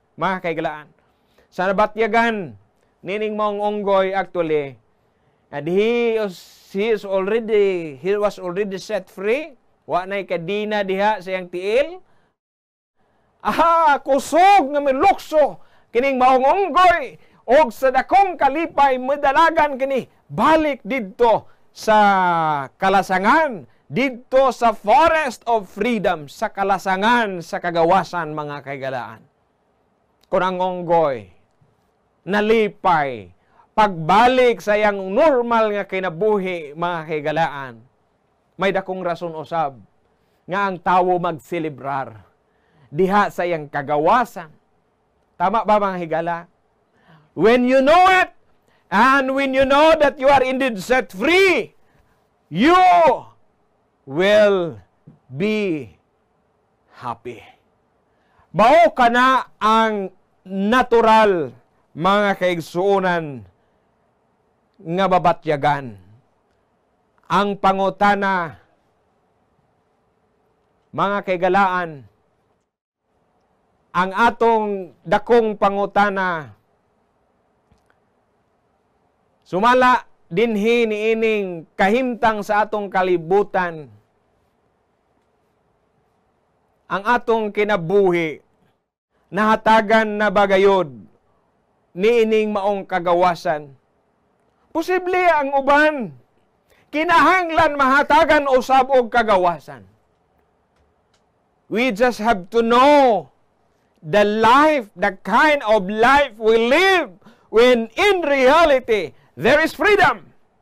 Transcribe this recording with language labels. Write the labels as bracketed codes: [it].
[ceb] Mga kaigalaan, sa nabatyagan nining maong unggoy actually, [en] and he was already set free. [ceb] Wa na'y kadina diha sa iyang tiil. Kusog nga milukso kining maong unggoy og sa dakong kalipay medalagan kini balik didto sa kalasangan, didto sa forest of freedom, sa kalasangan sa kagawasan, mga kaigalaan. Kung ang unggoy nalipay pagbalik sa iyang normal nga kinabuhi, mga kaigalaan, may dakong rason usab nga ang tawo magselebrar diha sa iyang kagawasan. Tama ba, mga higala? [en] When you know it, and when you know that you are indeed set free, you will be happy. [ceb] Mao kana ang natural, mga kaigsuonan, nga babatyagan. Ang pangutana, mga kaigalaan, ang atong dakong pangutana sumala dinhi niining kahimtang sa atong kalibutan, ang atong kinabuhi nahatagan na bagayod niining maong kagawasan. Posible ang uban kinahanglan mahatagan usab og kagawasan. [en] We just have to know the life, the kind of life we live when in reality there is freedom.